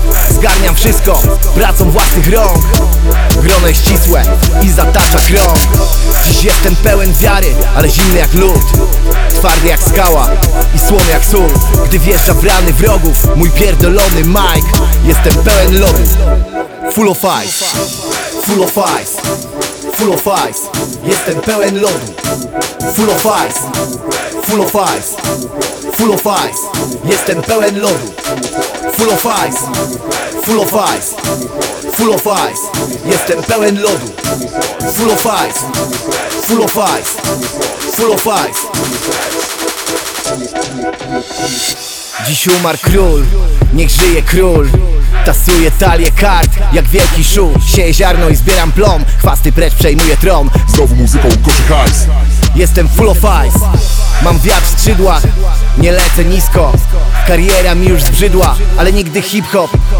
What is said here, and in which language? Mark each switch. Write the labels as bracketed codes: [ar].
[pl] Zgarniam wszystko pracą własnych rąk. Grono jest ścisłe i zatacza krąg. Dziś jestem pełen wiary, ale zimny jak lód. Twardy jak skała i słony jak sól. Gdy wjeżdża w rany wrogów mój pierdolony mic. Jestem pełen lodu. [en] Full of ice, full of ice, full of ice. [pl] Jestem pełen lodu. [en] Full of ice, full of ice, full of ice. [pl] Jestem pełen lodu. [en] Full of ice, full of ice, full of ice. [pl] Jestem pełen lodu. [en] Full of ice, full of ice, full of ice. [pl] Dziś umarł król, niech żyje król. Tasuję talię kart, jak wielki szół. Sieję ziarno i zbieram plom. Chwasty precz przejmuję tron. Znowu muzyką koszy hajs. Jestem [en] full of ice. [pl] Mam wiatr w skrzydłach, nie lecę nisko. Kariera mi już zbrzydła, ale nigdy hip-hop.